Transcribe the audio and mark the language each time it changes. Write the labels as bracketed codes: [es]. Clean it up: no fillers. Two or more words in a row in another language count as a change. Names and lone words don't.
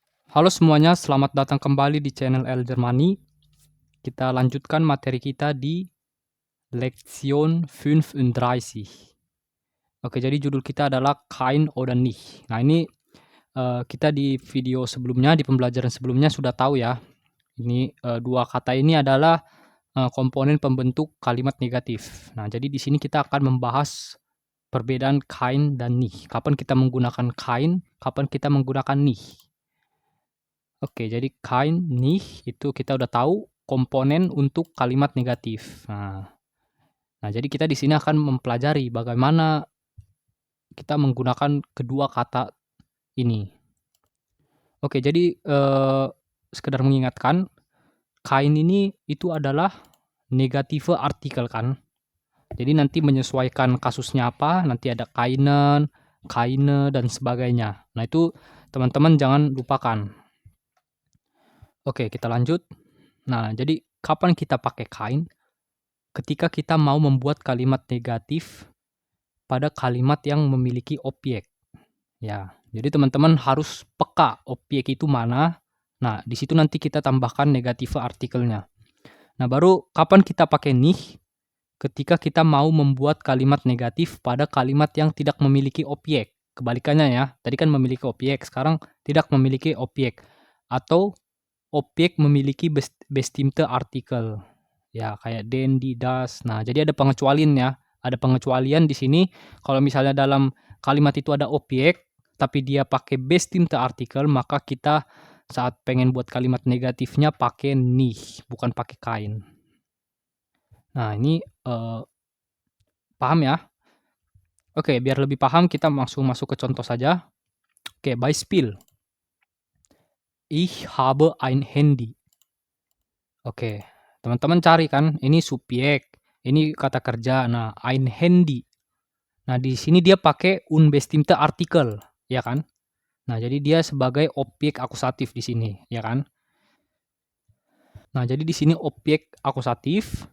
[id] Halo semuanya, selamat datang kembali di channel Elder Money. Kita lanjutkan materi kita di Lektion 35. Oke, jadi judul kita adalah [de] Kein oder nicht. [id] Nah, ini kita di video sebelumnya, di pembelajaran sebelumnya sudah tahu ya. Ini dua kata ini adalah komponen pembentuk kalimat negatif. Nah, jadi di sini kita akan membahas perbedaan kein dan nicht. Kapan kita menggunakan kein, kapan kita menggunakan nicht. Oke, jadi kein, nicht itu kita udah tahu komponen untuk kalimat negatif. Nah, jadi kita di sini akan mempelajari bagaimana kita menggunakan kedua kata ini. Oke, jadi sekedar mengingatkan, kein ini itu adalah negative artikel kan. Jadi nanti menyesuaikan kasusnya apa, nanti ada [de] keinen, keine, [id] dan sebagainya. Nah, itu teman-teman jangan lupakan. Oke, kita lanjut. Nah, jadi kapan kita pakai kein? Ketika kita mau membuat kalimat negatif pada kalimat yang memiliki objek. Ya, jadi teman-teman harus peka objek itu mana. Nah, di situ nanti kita tambahkan negatif artikelnya. Nah, baru kapan kita pakai nicht? Ketika kita mau membuat kalimat negatif pada kalimat yang tidak memiliki objek. Kebalikannya ya, tadi kan memiliki objek, sekarang tidak memiliki objek. Atau objek memiliki [de] bestimmte artikel. [id] Ya, kayak [de] den, die, das. [id] Nah, jadi ada pengecualian ya. Ada pengecualian di sini kalau misalnya dalam kalimat itu ada objek tapi dia pakai [de] bestimmte artikel, [id] maka kita saat pengen buat kalimat negatifnya pakai nicht, bukan pakai kein. Nah, ini paham ya? Oke, biar lebih paham kita langsung masuk ke contoh saja. Oke, [de] Beispiel. Ich habe ein Handy. [id] Oke, teman-teman cari kan, ini subjek, ini kata kerja. Nah, [de] ein Handy. [id] Nah, di sini dia pakai [de] unbestimmte Artikel, [id] ya kan? Nah, jadi dia sebagai objek akusatif di sini, ya kan? Nah, jadi di sini objek akusatif.